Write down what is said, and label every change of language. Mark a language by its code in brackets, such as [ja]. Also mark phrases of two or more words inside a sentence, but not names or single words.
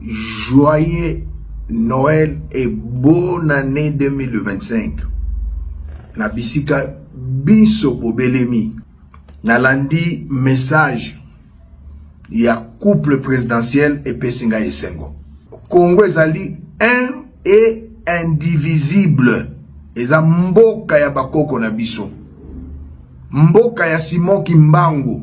[fr] Joyeux Noël et bonne année 2025. [ln] Na bisika binso bobelemi. Nalandi message ya [fr] couple présidentiel [ln] et Pesinga Esengo. Congo ezali [fr] un et indivisible. [ln] Eza mboka ya bakoko na biso. Mboka ya Simon Kimbangu.